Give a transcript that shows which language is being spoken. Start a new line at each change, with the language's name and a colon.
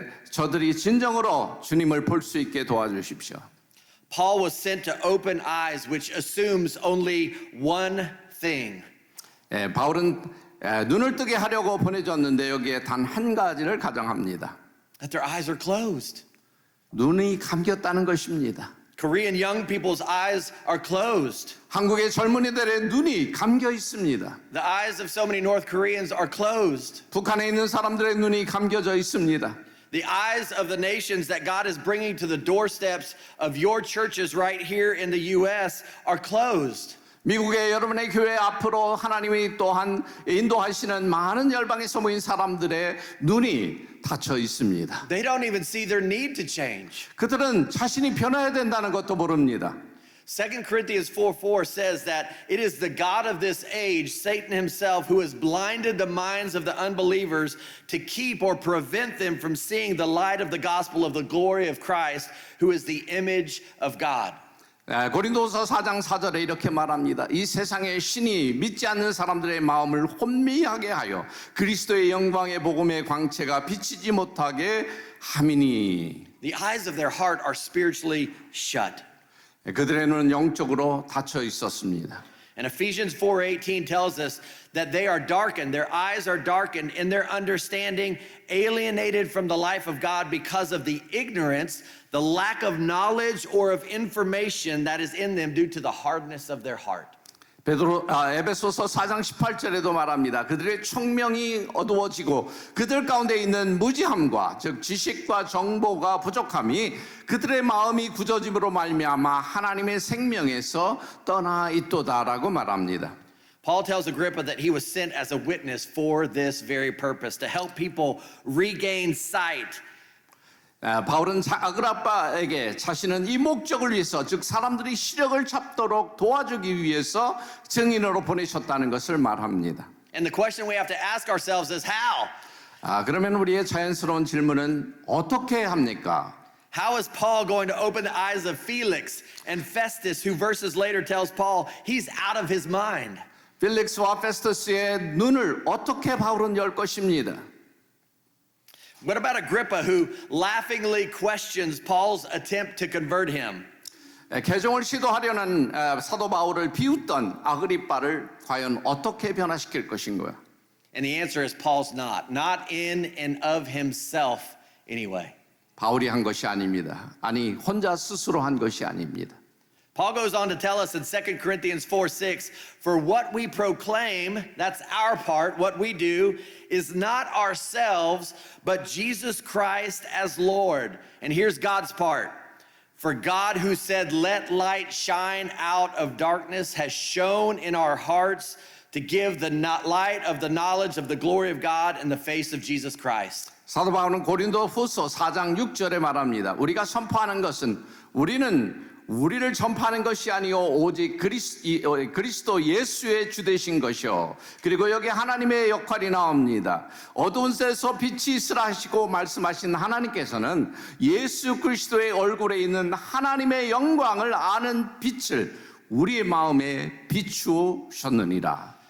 Korean: 저들이 진정으로 주님을 볼 수 있게 도와주십시오.
English: Paul was sent to open eyes, which assumes only one thing.
Korean: 바울은 눈을 뜨게 하려고 보내졌는데 여기에 단 한 가지를 가정합니다.
English: That their eyes are closed.
Korean: 눈이 감겼다는 것입니다.
English: Korean young people's eyes are closed.
Korean: 한국의 젊은이들의 눈이 감겨 있습니다.
English: The eyes of so many North Koreans are closed.
Korean: 북한에 있는 사람들의 눈이 감겨져 있습니다.
English: The eyes of the nations that God is bringing to the doorsteps of your churches right here in the U.S. are closed.
Korean: 미국의 여러분의 교회 앞으로 하나님이 또한 인도하시는 많은 열방에서 모인 사람들의 눈이 닫혀 있습니다.
English: They don't even see their need to change.
Korean: 그들은 자신이 변해야 된다는 것도 모릅니다.
English: 2 Corinthians 4:4 says that it is the God of this age, Satan himself, who has blinded the minds of the unbelievers to keep or prevent them from seeing the light of the gospel of the glory of Christ, who is the image of God.
Korean: 고린도서 4장 4절에 이렇게 말합니다. 이 세상의 신이 믿지 않는 사람들의 마음을 혼미하게 하여 그리스도의 영광의 복음의 광채가 비치지 못하게 함이니.
English: The eyes of their heart are spiritually shut.
Korean: 그들의 눈은 영적으로 닫혀 있었습니다.
English: And Ephesians 4:18 tells us that they are darkened, their eyes are darkened in their understanding, alienated from the life of God because of the ignorance, the lack of knowledge or of information that is in them due to the hardness of their heart.
Korean: 에베소서 4장 18절에도 말합니다. 그들의 총명이 어두워지고 그들 가운데 있는 무지함과 즉 지식과 정보가 부족함이 그들의 마음이 굳어짐으로 말미암아 하나님의 생명에서 떠나 있도다라고 말합니다.
English: Paul tells Agrippa that he was sent as a witness for this very purpose, to help people regain sight.
Korean: 바울은 아그라빠에게 자신은 이 목적을 위해서 즉 사람들이 시력을 잡도록 도와주기 위해서 증인으로 보내셨다는 것을 말합니다.
English: And the question we have to ask ourselves is how?
Korean: 그러면 우리의 자연스러운 질문은 어떻게 합니까?
English: How is Paul going to open the eyes of Felix and Festus, who verses later tells Paul he's out of his mind?
Korean: 필릭스와 페스투스의 눈을 어떻게 바울은 열 것입니다.
English: What about Agrippa, who laughingly questions Paul's attempt to convert him?
Korean: 개종을 시도하려는 사도 바울을 비웃던 아그리빠를 과연 어떻게 변화시킬 것인가요?
English: And the answer is Paul's not in and of himself anyway.
Korean: 바울이 한 것이 아닙니다. 아니 혼자 스스로 한 것이 아닙니다.
English: Paul goes on to tell us in 2 Corinthians 4:6, for what we proclaim, that's our part, what we do, is not ourselves, but Jesus Christ as Lord. And here's God's part. For God who said, let light shine out of darkness, has shone in our hearts to give the light of the knowledge of the glory of God in the face of Jesus Christ.
Korean: 사도 바울은 고린도 후서 4장 6절에 말합니다. 우리가 선포하는 것은 우리를 전파하는 것이 아니요 오직 그리스도 예수의 주 되신 것이요. 그리고 여기 하나님의 역할이 나옵니다. 어두운 데서 빛이 있으라 하시고 말씀하신 하나님께서는 예수 그리스도의 얼굴에 있는 하나님의 영광을 아는 빛을 우리의 마음에 비추셨느니라.